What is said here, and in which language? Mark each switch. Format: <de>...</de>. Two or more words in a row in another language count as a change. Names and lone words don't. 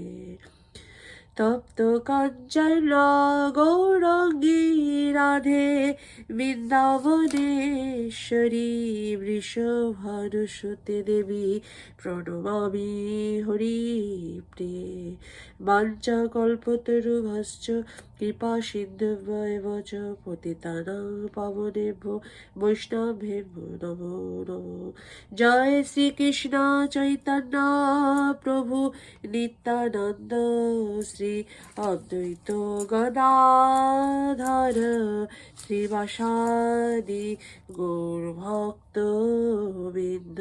<sa>তপ্ত কাঞ্চন গৌরাঙ্গী রাধে বৃন্দাবনেশ্বরী বৃষভানুসুতে দেবী প্রণমামি হরিপ্রিয়ে। বাঞ্ছাকল্পতরুভ্যশ্চ কৃপা সিন্ধুভ্যেব চ পতিতানাং পাবনেভ্যো বৈষ্ণবেভ্যো নমো নমো। জয় শ্রীকৃষ্ণ চৈতন্য প্রভু নিত্যানন্দ শ্রী অদ্বৈত গদাধর শ্রীবাসাদি গৌরভক্ত বৃন্দ।</sa>